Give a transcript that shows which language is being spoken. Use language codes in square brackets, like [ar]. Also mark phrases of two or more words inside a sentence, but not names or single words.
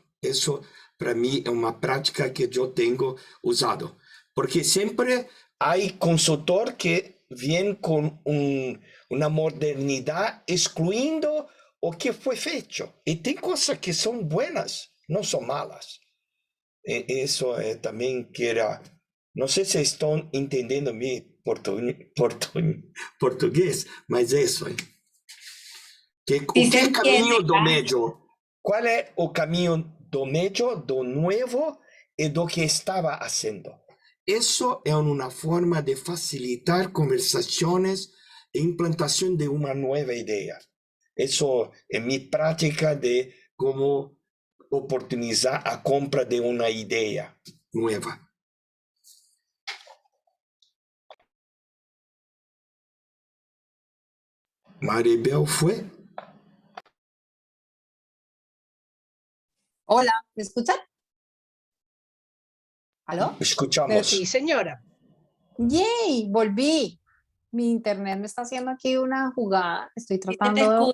[es] Eso para mí es una práctica que yo tengo usado, porque siempre hay consultor que vienen con una modernidad excluyendo [pt] o que fue hecho. [es] Y hay cosas que son buenas, no son malas. Eso también quiera, no sé si están entendiendo mi portugués, mas eso. Sí [pt] O [es] se [pt] que é [es] entiende, [pt] caminho do [es] claro. [pt] médio? Qual é o caminho do médio, do novo e do que estava fazendo? Isso é uma forma de facilitar conversações e implantação de uma nova ideia. Isso é minha prática de como oportunizar a compra de uma ideia nova. Maribel foi? [es] Hola, ¿me escuchan? ¿Aló? Escuchamos. Sí, señora. ¡Yay! Volví. Mi internet me está haciendo aquí una jugada. Estoy Sí te tratando.